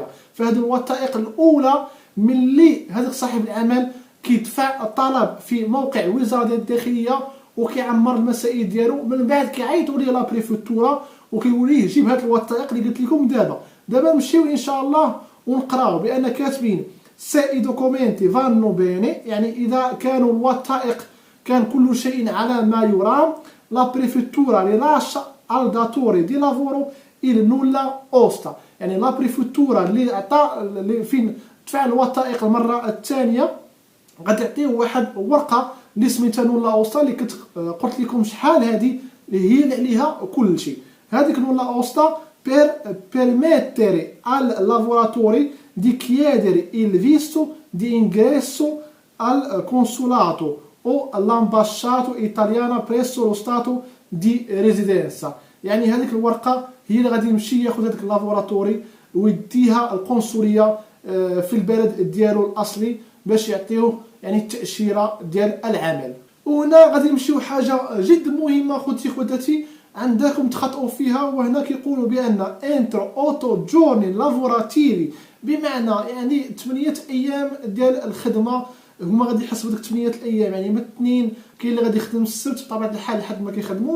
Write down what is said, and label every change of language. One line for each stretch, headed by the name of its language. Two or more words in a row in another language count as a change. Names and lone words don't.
Arabic: فهذه الوثائق الاولى ملي هذاك صاحب العمل كيدفع الطلب في موقع وزاره الداخليه وكيعمر المسائل ديالو، من بعد كيعيطوا ليه
Italian: la prefettura
Arabic: وكيقول ليه جيب هاد الوثائق اللي قلت لكم دابا نمشيو ان شاء الله ونقراو بان كاتبين
Italian: se documenti vanno bene,
Arabic: يعني اذا كانوا الوثائق كان كل شيء على ما يرام،
Italian: la prefettura rilascia al datore di lavoro il nulla osta.
Arabic: يعني
Italian: la prefettura
Arabic: اللي عطى اللي فين دفع الوثائق المره الثانيه غادي يعطيه واحد ورقه اللي سميتها
Italian: nulla osta,
Arabic: اللي كنت قلت لكم شحال هذه اللي هي عليها كل شيء.
Italian: هذيك nulla osta per permettere al lavoratore di chiedere il visto di ingresso al consolato o all'ambasciata italiana presso lo stato di residenza.
Arabic: يعني هذيك الورقه هي اللي غادي يمشي ياخذ هذاك اللافوراتوري ويديها القنصليه في البلد ديالو الاصلي باش يعطيوه يعني التاشيره ديال العمل. وهنا غادي نمشيو حاجه جد مهمه خوتي خواتاتي عندكم تخطئوا فيها، وهنا كيقولوا بان
Italian: entro otto giorni lavorativi,
Arabic: بمعنى يعني 8 ايام ديال الخدمه هما غادي يحسبوا ديك 8 الايام، يعني من الاثنين كاين اللي غادي يخدم السبت بطبيعه الحال لحد ما كيخدموش.